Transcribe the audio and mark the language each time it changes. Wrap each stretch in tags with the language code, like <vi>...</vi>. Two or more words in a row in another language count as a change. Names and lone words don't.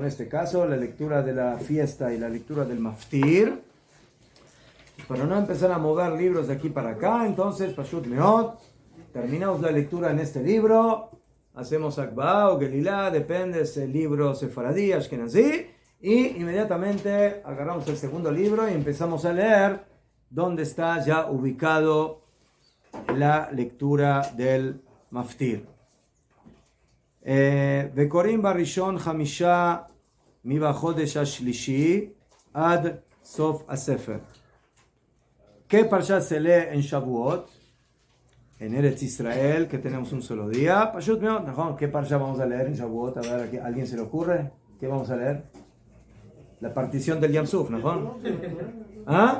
<es>este caso, la lectura de la fiesta y la lectura del maftir, para no empezar a mover libros de aquí para acá, entonces,</es> <he>פשוט מאוד,</he> <es>terminamos la lectura en este libro, hacemos Akba o Gelilá, depende si el libro sefaradí, ashkenazí, y inmediatamente agarramos el segundo libro y empezamos a leer donde está ya ubicado la lectura del maftir.</es> <he>וקוראים בראשון חמישה מבחודש השלישי עד סוף הספר.</he> <es>¿Qué parsha se lee en Shavuot? En Eretz Israel, que tenemos un solo día.</es> <he>פשוט מאוד,</he> <es>¿no? ¿Qué parsha vamos a leer en Shavuot? A ver, ¿a alguien se le ocurre? ¿Qué vamos a leer? La partición del Yam Suf, ¿no? ¿Ah?</es>